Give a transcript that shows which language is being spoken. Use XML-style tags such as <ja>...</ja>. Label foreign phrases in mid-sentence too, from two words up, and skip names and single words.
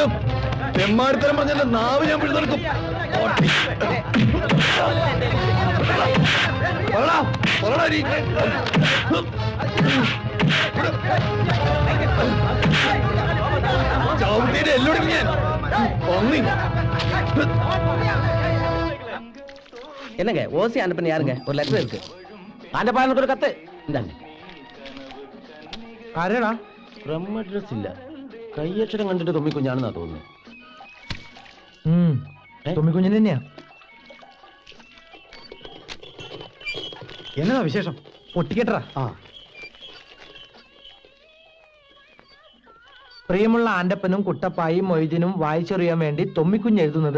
<ml>തെമ്മാടിത്തരം പറഞ്ഞ നാവ് ഞാൻ പിടിച്ചെടുക്കും. എല്ലോടും ഞാൻ</ml> <ta>என்னங்க ஓசி அனுப்பின யாருங்க? ஒரு லெட்டர் இருக்கு. ஆண்டப்பானுக்கு ஒரு கத்து இந்தாங்க.</ta> <ml>ആരാടാ?</ml> <en>from address</en> <ml>ഇല്ല. കയ്യക്ഷരം കണ്ടിട്ട് തൊമ്മിക്കുഞ്ഞാണെന്നാ തോന്നുന്നു. തൊമ്മിക്കുഞ്ഞിന് തന്നെയാ. എന്നതാ വിശേഷം? പൊട്ടിക്കട്ടാ. പ്രിയമുള്ള ആന്റപ്പനും കുട്ടപ്പായും മൊയ്തീനും വായിച്ചറിയാൻ വേണ്ടി തൊമ്മിക്കുഞ്ഞ് എഴുതുന്നത്.</ml>